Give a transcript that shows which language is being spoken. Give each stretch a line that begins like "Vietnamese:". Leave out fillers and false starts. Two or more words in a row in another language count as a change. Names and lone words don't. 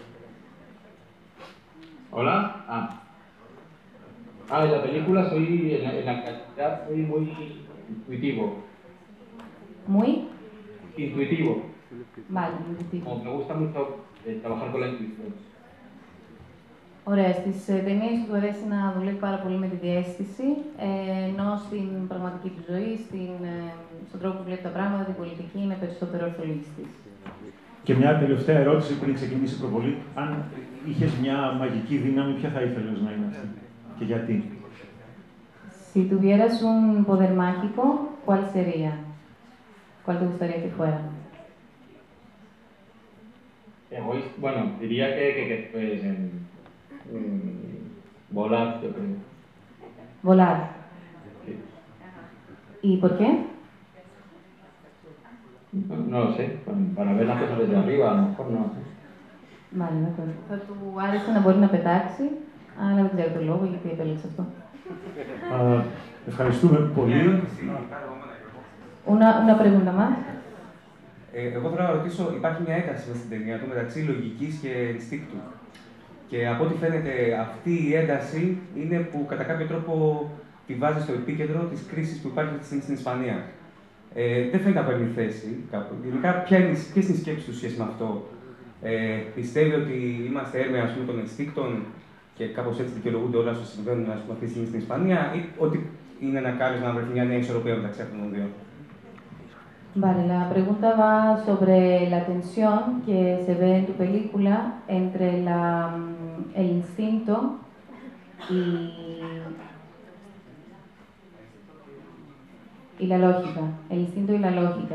Spanish: ¿Hola? En la película en la actualidad soy muy intuitivo. ¿Muy? Intuitivo. Vale, intuitivo. Me gusta mucho trabajar con la intuición.
Greek: Ωραία, στις ταινίες του αρέσει να δουλεύει πάρα πολύ με τη διαίσθηση, ενώ στην πραγματική του ζωή, στον τρόπο που βλέπει τα πράγματα, την πολιτική, είναι περισσότερο ορθολογιστής. Και μια τελευταία ερώτηση πριν ξεκινήσει η προβολή. Αν είχες μια μαγική δύναμη, ποια θα ήθελες να είναι αυτή και γιατί?
Spanish: Si tuvieras un poder mágico, ¿cuál sería? ¿Cuál te gustaría que fuera? Bueno, diría que pues, volar, yo creo. Volar. Sí. ¿Y por qué? No lo sé, para ver las cosas desde arriba, a lo mejor no sé. Vale, de acuerdo.
Greek: Θα του άρεσε να μπορεί να πετάξει, αλλά δεν ξέρω το λόγο γιατί επέλεξε αυτό. Ευχαριστούμε πολύ.
Spanish: Una pregunta más.
Greek: Εγώ θέλω να ρωτήσω, υπάρχει μια ένταση στην ταινία του μεταξύ λογικής και ενστίκτου. Και από ό,τι φαίνεται, αυτή η ένταση είναι που κατά κάποιο τρόπο τη βάζει στο επίκεντρο της κρίσης που υπάρχει αυτή τη στιγμή στην Ισπανία. Δεν φαίνεται να παίρνει θέση κάπου. Γενικά, ποιες είναι οι σκέψεις του σχέση με αυτό? Πιστεύει ότι είμαστε έρμεα των ενστίκτων και κάπως έτσι δικαιολογούνται όλα όσα συμβαίνουν αυτή τη στιγμή στην Ισπανία, ή ότι είναι ένα κάλεσμα να βρεθεί μια νέα ισορροπία μεταξύ αυτών των δύο?
Spanish: Vale, la pregunta va sobre la tensión que se ve en tu película entre el instinto y la lógica, el instinto y la lógica.